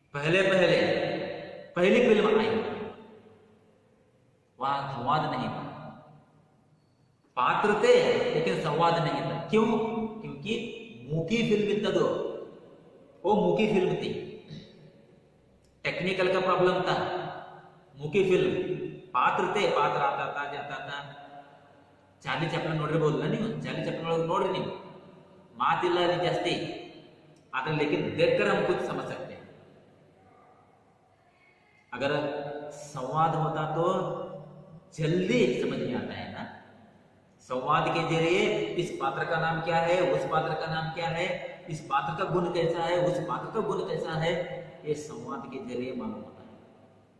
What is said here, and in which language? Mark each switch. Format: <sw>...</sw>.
<hi>पहली फिल्म आई, वहां संवाद नहीं था, पात्र थे लेकिन संवाद नहीं था। क्यों? क्योंकि मूकी फिल्म इत्तदो, वो मूकी फिल्म थी, टेक्निकल का प्रॉब्लम था। मूकी फिल्म, पात्र थे, पात्र आता था जाता था।</hi> <kn>ಚಾರ್ಲಿ ಚಾಪ್ಲಿನ್ ನೋಡಿರಬಹುದಲ್ಲ ನೀವು, ಚಾರ್ಲಿ ಚಾಪ್ಲಿನ್ ಒಳಗೆ ನೋಡ್ರಿ ನೀವು, ಮಾತಿಲ್ಲ ಅಲ್ಲಿ ಜಾಸ್ತಿ,</kn> <hi>आदर लेकिन देखकर हम कुछ समझ सकते हैं। अगर संवाद होता तो जल्दी समझ में आता है ना। संवाद के जरिए इस पात्र का नाम क्या है, उस पात्र का नाम क्या है, इस पात्र का गुण कैसा है, उस पात्र का गुण कैसा है, ये संवाद के जरिए मालूम होता है।</hi>